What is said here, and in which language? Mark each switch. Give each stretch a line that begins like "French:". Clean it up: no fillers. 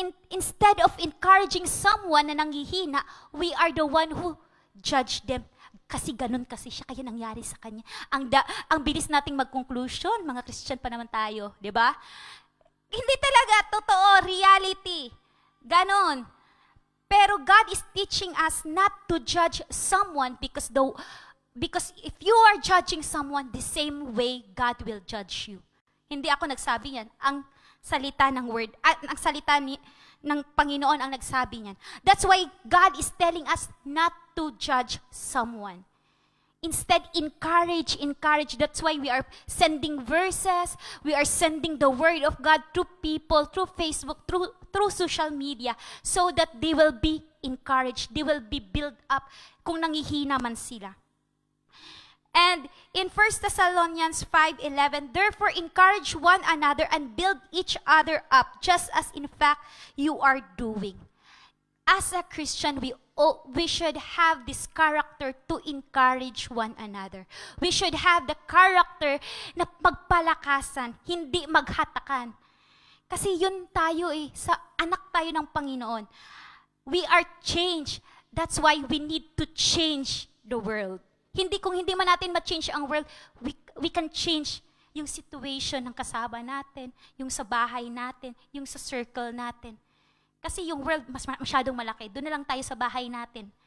English: Instead of encouraging someone
Filipino: na nanghihina,
English: we are the one who judge them.
Filipino: Kasi ganun kasi siya, kaya nangyari sa kanya. Ang bilis nating mag-conclusion, mga Christian pa naman tayo, di ba? Hindi talaga totoo, reality. Ganon.
English: Pero God is teaching us not to judge someone because if you are judging someone the same way, God will judge you.
Filipino: Hindi ako nagsabi yan. Ang salita ng word, ang salita ng Panginoon ang nagsabi niyan.
English: That's why God is telling us not to judge someone. Instead, encourage. That's why we are sending verses. We are sending the word of God to people, through Facebook, through social media, so that they will be encouraged. They will be built up
Filipino: kung nangihina man sila.
English: And in 1 Thessalonians 5:11, therefore encourage one another and build each other up, just as in fact you are doing. As a Christian, we should have this character to encourage one another. We should have the character
Filipino: na magpalakasan, hindi maghatakan. Kasi yun tayo sa anak tayo ng Panginoon.
English: We are changed. That's why we need to change the world.
Filipino: Kung hindi man natin ma-change ang world,
English: we can change
Filipino: yung situation ng kasama natin, yung sa bahay natin, yung sa circle natin. Kasi yung world masyadong malaki. Doon na lang tayo sa bahay natin.